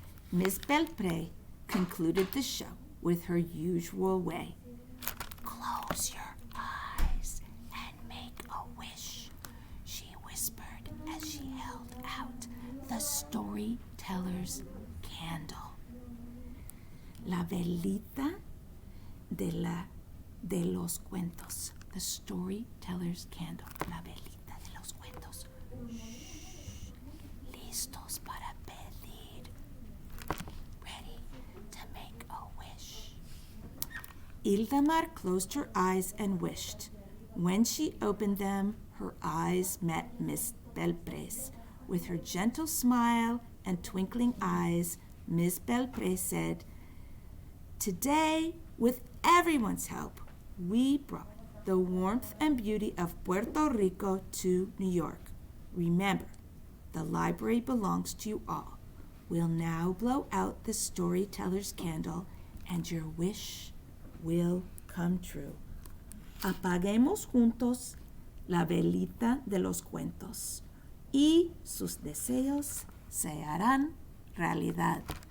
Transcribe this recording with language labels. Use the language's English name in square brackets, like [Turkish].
[English] Miss Belpré concluded the show with her usual way. Close your eyes and make a wish, she whispered as she held out the storyteller's candle. [Spanish] La Velita de los Cuentos. [English] The storyteller's candle. [Spanish] La Velita de los Cuentos. Shh. Listos para pedir. [English] Ready to make a wish. Ildamar closed her eyes and wished. When she opened them, her eyes met Miss Belpré's. With her gentle smile and twinkling eyes, Miss Belpré said, "Today, with everyone's help, we brought the warmth and beauty of Puerto Rico to New York. Remember, the library belongs to you all. We'll now blow out the storyteller's candle, and your wish will come true. [Spanish] Apaguemos juntos la velita de los cuentos y sus deseos se harán realidad."